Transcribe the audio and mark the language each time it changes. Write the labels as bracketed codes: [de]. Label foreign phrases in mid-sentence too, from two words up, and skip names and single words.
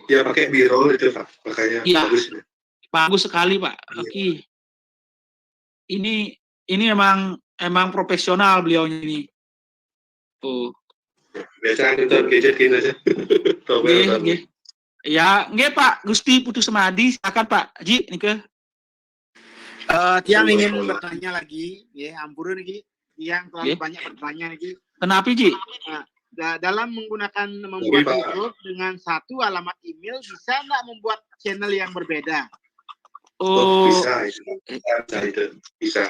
[id] Ya pakai B-roll itu, Pak. Makanya ya, bagus. Bagus sekali, Pak. Oke. Ini emang profesional beliau ini. Oh. Biasa kita gadget gini aja. Ya, nggih Pak. Gusti Putu Semadi, silakan Pak. Ji, nike. Tiang ingin bertanya lagi, ya, ampun nih. Yang terlalu banyak bertanya nih. Kenapa, Ji? Dalam membuat YouTube dengan satu alamat email, bisa nggak membuat channel yang berbeda? Oh, bisa.